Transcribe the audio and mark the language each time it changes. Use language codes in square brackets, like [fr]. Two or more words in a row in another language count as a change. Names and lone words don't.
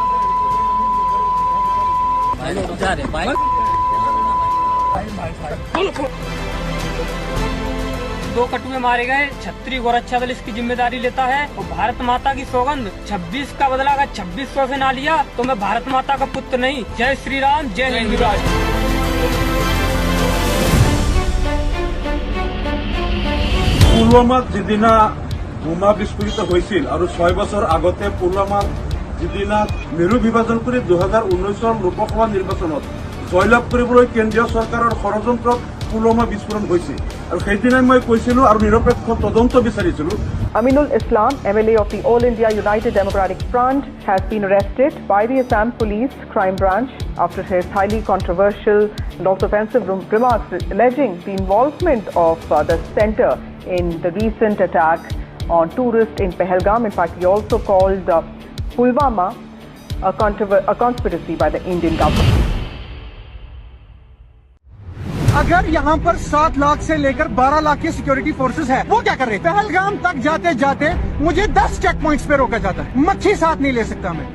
[hi] दो कटुए मारे गए, छत्री गोरक्षा दल इसकी जिम्मेदारी लेता है। और भारत माता की सौगंध 26 का बदला अगर 2600 से ना लिया तो मैं भारत माता का पुत्र नहीं। जय श्री राम, जय हिंदुराज। [as] পুলৱামাত যিদিনা বোমা বিস্ফোৰিত হৈছিল আৰু 6 বছৰ আগতে পুলৱামাত যিদিনা মেৰু বিভাজন কৰি 2019 লোকসভা নিৰ্বাচনত জয়লাভ কৰিবলৈ কেন্দ্ৰীয় চৰকাৰৰ ষড়যন্ত্ৰত পুলৱামা বিস্ফোৰণ হৈছিল আৰু সেইদিনাই মই কৈছিলোঁ আৰু নিৰপেক্ষ তদন্ত বিচাৰিছিলোঁ। [en] Aminul Islam, MLA of the All India United Democratic Front, has been arrested by the Assam Police Crime Branch after his highly controversial and also offensive remarks alleging the involvement of the centre in the recent attack on tourists in Pahalgam. In fact, he also called Pulwama a conspiracy by the Indian government. [hi] अगर यहाँ पर 7 लाख से लेकर 12 लाख की [en] security forces [hi] है, वो क्या कर रहे हैं? पहलगाम तक जाते जाते मुझे 10 [en] check points [hi] पे रोका जाता है, मच्छी साथ नहीं ले सकता मैं।